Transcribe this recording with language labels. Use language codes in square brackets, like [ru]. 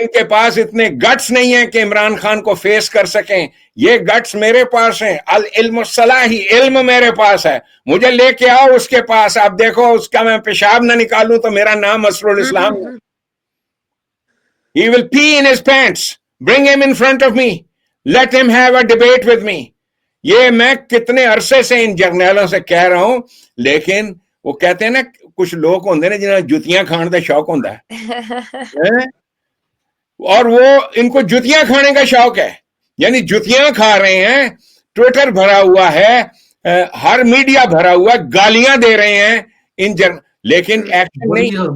[ur] ان کے پاس اتنے گٹس نہیں ہیں کہ عمران خان کو فیس کر سکیں. یہ گٹس میرے پاس ہیں. العلم الصلاحی, علم میرے پاس ہے, مجھے لے کے آؤ اس کے پاس. آپ دیکھو اس کا میں پیشاب نہ نکالوں تو میرا نام اسر الاسلام ہے. [en] He will pee in his pants. Bring him in front of me. Let him have a debate with me. [ur] یہ میں کتنے عرصے سے ان جرنیلوں سے کہہ رہا ہوں, لیکن وہ کہتے ہیں نا [pa] کچھ لوگ ہوندے نے جنہیں جتیاں کھان دا شوق ہوندا ہے, [ur] اور وہ ان کو جتیاں کھانے کا شوق ہے, یعنی جتیاں کھا رہے ہیں. ٹویٹر بھرا ہوا ہے, ہر میڈیا بھرا ہوا ہے, گالیاں دے رہے ہیں ان لیکن ایکشن نہیں.